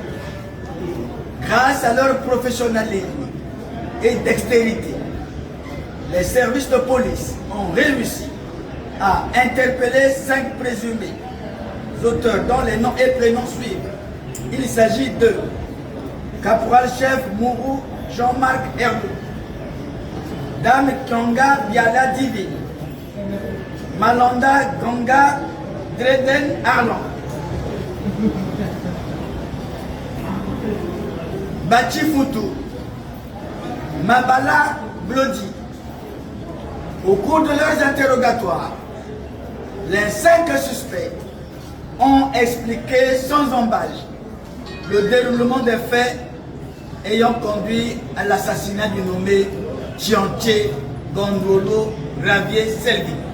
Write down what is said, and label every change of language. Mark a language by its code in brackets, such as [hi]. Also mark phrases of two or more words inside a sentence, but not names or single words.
[fr] Grâce à leur professionnalisme et dextérité, les services de police ont réussi à interpeller 5 présumés auteurs dont les noms et prénoms suivent. Il s'agit de Caporal-chef Mourou Jean-Marc Herlou, Dame Kyonga Biala Divine, Malanda Ganga Dreden Arlan, Bachi Foutou, Mabala Blodi. Au cours de leurs interrogatoires, les 5 suspects ont expliqué sans embâche le déroulement des faits ayant conduit à l'assassinat du nommé Tchanché Gongolo Ravier Selvi.